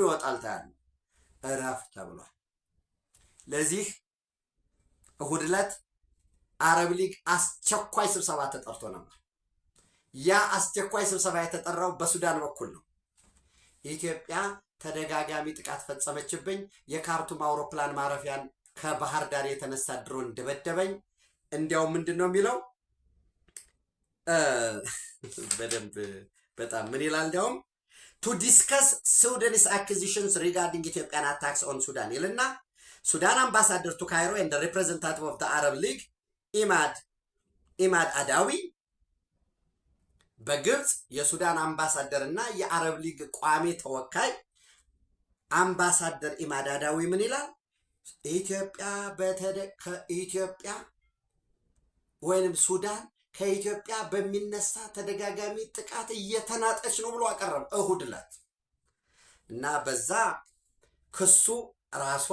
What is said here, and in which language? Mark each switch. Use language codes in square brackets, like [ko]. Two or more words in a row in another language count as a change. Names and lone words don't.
[am] ይወጣል፣ ታያለህ። ረፍ ተብሏል። ለዚህ እሁድ ዕለት አረብ ሊግ አስቸኳይ ስብሰባ ተጠርቶ ነበር። ያ አስቸኳይ ስብሰባ የተጠራው በሱዳን በኩል ነው። ኢትዮጵያ ተደጋጋሚ ጥቃት ፈጸመችብኝ፣ የካርቱም አውሮፕላን ማረፊያን ከባህር ዳር የተነሳ ድሮን ደበደበኝ። እንዲያው ምንድነው የሚለው በደንብ በጣም ምን ይላል? እንዲያውም [en] to discuss Sudanese accusations regarding Ethiopian attacks on Sudan [am] ይልና ሱዳን አምባሳደር ቱ ካይሮ [en] and the representative of the Arab League [am] ኢማድ አዳዊ በግብጽ የሱዳን አምባሳደር እና የአረብ ሊግ ቋሚ ተወካይ አምባሳደር ኢማድ አዳዊ ምን ይላል? ኢትዮጵያ ወይንም ሱዳን ከኢትዮጵያ በሚነሳ ተደጋጋሚ ጥቃት እየተናጠች ነው ብሎ አቀረበ እሁድ ዕለት እና በዛ ክሱ ራሷ